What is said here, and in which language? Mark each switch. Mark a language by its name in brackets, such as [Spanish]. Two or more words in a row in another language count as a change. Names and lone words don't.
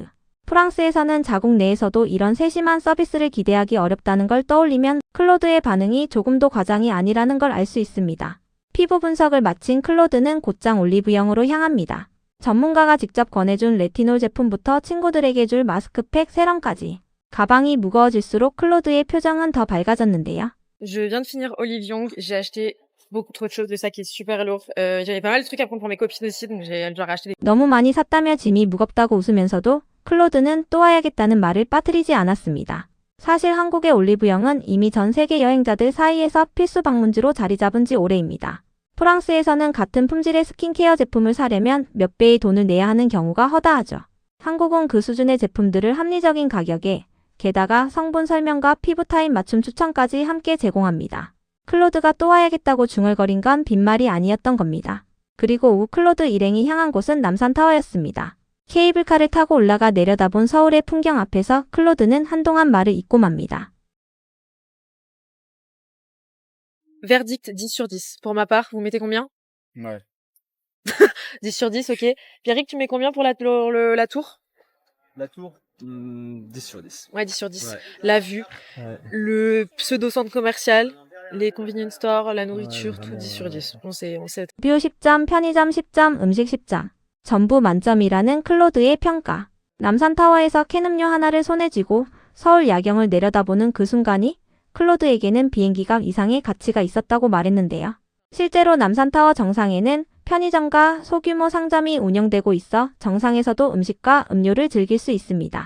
[Korean] 프랑스에서는 자국 내에서도 이런 세심한 서비스를 기대하기 어렵다는 걸 떠올리면 클로드의 반응이 조금도 과장이 아니라는 걸 알 수 있습니다. 피부 분석을 마친 클로드는 곧장 올리브영으로 향합니다. 전문가가 직접 권해준 레티놀 제품부터 친구들에게 줄 마스크팩, 세럼까지. 가방이 무거워질수록 클로드의 표정은 더 밝아졌는데요. [French] Je viens de finir Olive Young, j'ai acheté beaucoup trop de choses, le sac est super lourd. J'avais pas mal de trucs à prendre pour mes copines aussi, donc j'ai dû racheter des... [Korean] 너무 많이 샀다며 짐이 무겁다고 웃으면서도 클로드는 또 와야겠다는 말을 빠뜨리지 않았습니다. 사실 한국의 올리브영은 이미 전 세계 여행자들 사이에서 필수 방문지로 자리 잡은 지 오래입니다. 프랑스에서는 같은 품질의 스킨케어 제품을 사려면 몇 배의 돈을 내야 하는 경우가 허다하죠. 한국은 그 수준의 제품들을 합리적인 가격에 게다가 성분 설명과 피부 타입 맞춤 추천까지 함께 제공합니다. 클로드가 또 와야겠다고 중얼거린 건 빈말이 아니었던 겁니다. 그리고 오후 클로드 일행이 향한 곳은 남산타워였습니다. 케이블카를 타고 올라가 내려다본 서울의 풍경 앞에서 클로드는 한동안 말을 잇고 맙니다. [French] Verdict 10 sur 10. Pour ma part, vous mettez combien? Ouais. 10 sur 10, ok. Pierrick, tu mets combien pour la tour? La tour, 10 sur 10. Ouais, 10 sur 10. Ouais. La vue, Ouais. le pseudo-centre commercial, les [English] convenience stores, [French] la nourriture, Ouais, tout vraiment, 10 sur 10. On sait. [Korean] 뷰 10점, 편의점 10점, 음식 10점. 전부 만점이라는 클로드의 평가. 남산타워에서 캔 음료 하나를 손에 쥐고 서울 야경을 내려다보는 그 순간이 클로드에게는 비행기값 이상의 가치가 있었다고 말했는데요. 실제로 남산타워 정상에는 편의점과 소규모 상점이 운영되고 있어 정상에서도 음식과 음료를 즐길 수 있습니다.